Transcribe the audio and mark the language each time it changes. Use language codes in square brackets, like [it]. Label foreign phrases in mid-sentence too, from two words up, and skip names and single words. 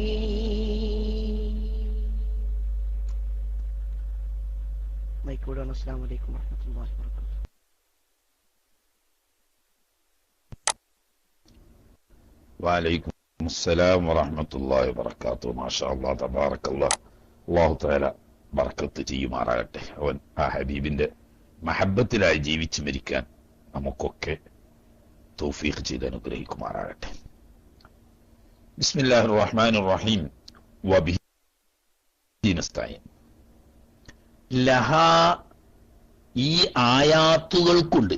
[ar] السلام عليكم ورحمة الله وبركاته. وعليكم السلام ورحمة الله وبركاته. ما شاء الله تبارك الله. [ml] അള്ളാഹു തആല ബർക്കത്ത് ചെയ്യുമാറാകട്ടെ. അവൻ ആ ഹബീബിന്റെ മഹബത്തിലായി ജീവിച്ചു മരിക്കാൻ നമുക്കൊക്കെ തൗഫീഖ് ചെയ്ത് അനുഗ്രഹിക്കുമാറാകട്ടെ. [ar] بسم الله الرحمن الرحيم. وبه نستعين لها, [ml] ഈ ആയാത്തുകൾക്കുണ്ട്.